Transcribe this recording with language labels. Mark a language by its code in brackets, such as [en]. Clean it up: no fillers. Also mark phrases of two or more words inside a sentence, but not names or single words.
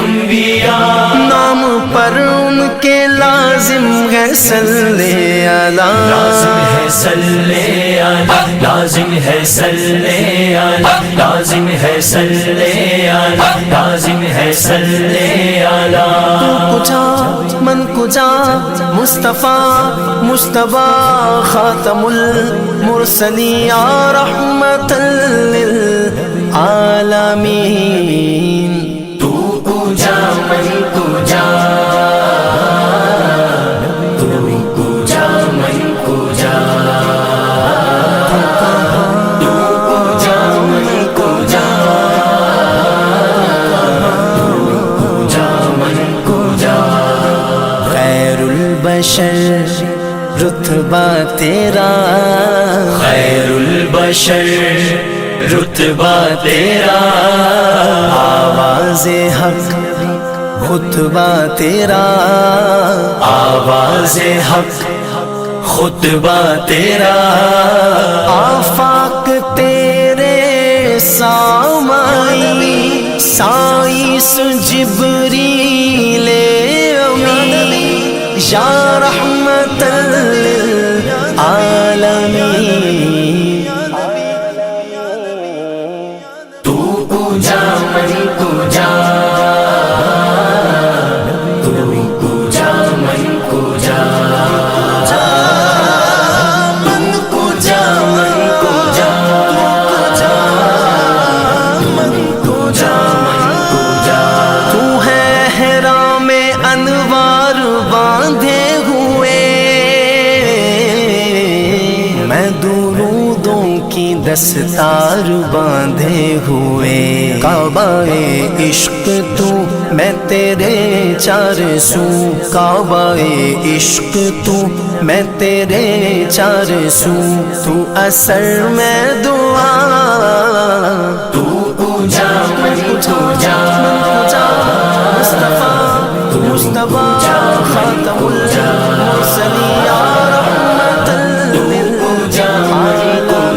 [ur] نام پر ان کے لا لازم ہے [ar] صلی علی [ur] لازم ہے [ar] صلی علی [ur] لازم ہے [ar] صلی علی [ur] لازم ہے [ar] صلی علی [ur] لازم ہے [ar] صلی علی [fa] کجا من کجا [ar] مصطفیٰ مجتبی خاتم المرسلین یا رحمت للعالمین [fa] تو کجا من کجا تو کجا من کجا تو کجا من کجا تو کجا من کجا [ar] خیر البشر [ur] رتبہ تیرا [ar] خیر البشر [ur] رتبہ تیرا آواز حق خطبہ تیرا آواز حق خطبہ تیرا آفاق تیرے سامائی سائس جبریل امی [ar] یا رحمت للعالمین [fa] تو کجا من کجا تو کجا من کجا من کجا من کجا من کجا من کجا [ur] تو ہے حرا میں انوار باندھے ہوئے میں درودوں کی دستار باندھے ہوئے کعبہ عشق تو میں تیرے چار سو کعبہ عشق تو میں تیرے چار سو تو اثر میں دعا [fa] تو کجا من کجا [ar] مصطفیٰ مجتبی خاتم المرسلین یا رحمت للعالمین